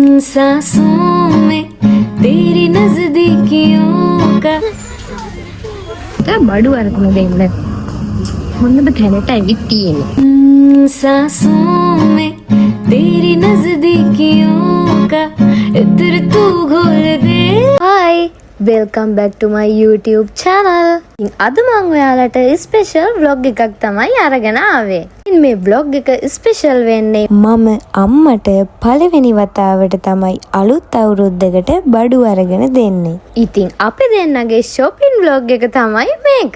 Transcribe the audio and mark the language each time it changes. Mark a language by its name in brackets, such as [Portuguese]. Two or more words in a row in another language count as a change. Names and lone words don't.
[Hindi] सांसों में तेरी नजदीकियों का [Sinhala] බඩු අරගෙන දෙන්න. හොඳම තැනට ඇවිත් තියෙන්නේ. [Hindi] सांसों में तेरी नजदीकियों का इत्र तू घोल दे. [English] Hi, welcome back to my YouTube channel. [Sinhala] අද මම ඔයාලට [English] special vlog [Sinhala] එකක් තමයි අරගෙන ආවේ. මේ vlog එක ස්පෙෂල් වෙන්නේ මම අම්මට පළවෙනි වතාවට තමයි අලුත් අවුරුද්දකට බඩු අරගෙන දෙන්නේ. ඉතින් අපි දෙන්නගේ [English] shopping vlog [Sinhala] එක තමයි මේක.